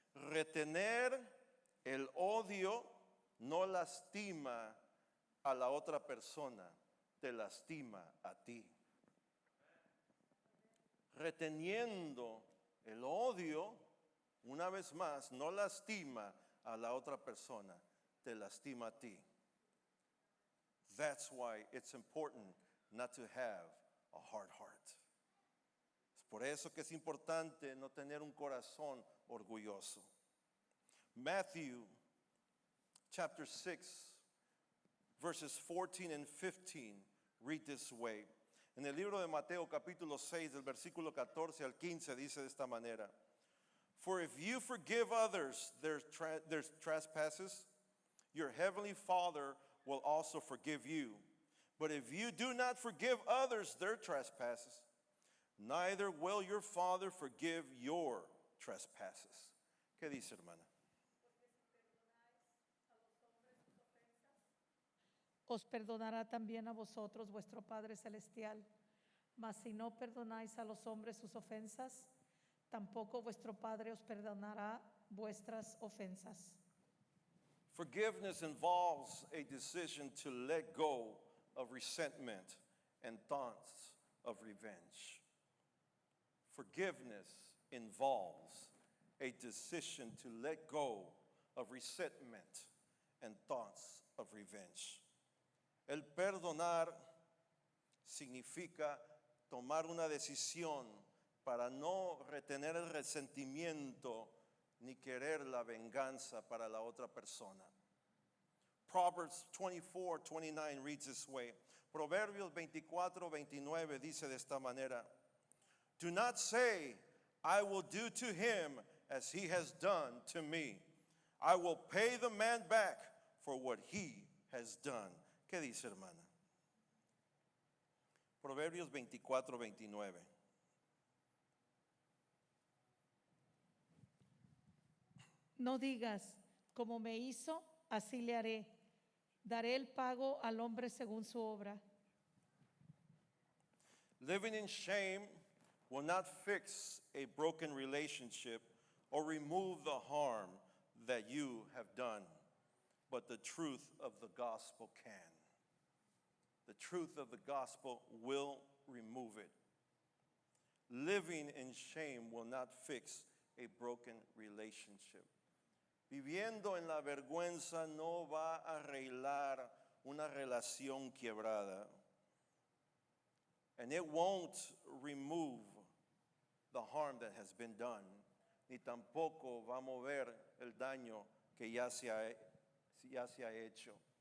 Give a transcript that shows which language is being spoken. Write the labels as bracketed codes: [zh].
[es] Retener el odio no lastima a la otra persona, te lastima a ti. Reteniendo el odio, una vez más, no lastima a la otra persona, te lastima a ti. [en] That's why it's important not to have a hard heart. [es] Es por eso que es importante no tener un corazón orgulloso. [en] Matthew chapter 6, verses 14 and 15 read this way. [es] En el libro de Mateo capítulo 6, del versículo 14 al 15 dice de esta manera: [en] For if you forgive others their trespasses, your heavenly Father will also forgive you. But if you do not forgive others their trespasses, neither will your Father forgive your trespasses. [es] ¿Qué dice, hermana? Os perdonará también a vosotros vuestro Padre Celestial. Mas si no perdonáis a los hombres sus ofensas, tampoco vuestro Padre os perdonará vuestras ofensas. [en] Forgiveness involves a decision to let go of resentment and thoughts of revenge. Forgiveness involves a decision to let go of resentment and thoughts of revenge. [es] El perdonar significa tomar una decisión para no retener el resentimiento ni querer la venganza para la otra persona. [en] Proverbs 24:29 reads this way. [es] Proverbios 24:29 dice de esta manera: [en] Do not say, I will do to him as he has done to me. I will pay the man back for what he has done. [es] ¿Qué dice, hermana? Proverbios 24:29. No digas, como me hizo, así le haré. Daré el pago al hombre según su obra. [en] Living in shame will not fix a broken relationship or remove the harm that you have done, but the truth of the gospel can. The truth of the gospel will remove it. Living in shame will not fix a broken relationship. [es] Viviendo en la vergüenza no va a arreglar una relación quebrada. [en] And it won't remove the harm that has been done, [es] ni tampoco va a mover el daño que ya se ha hecho.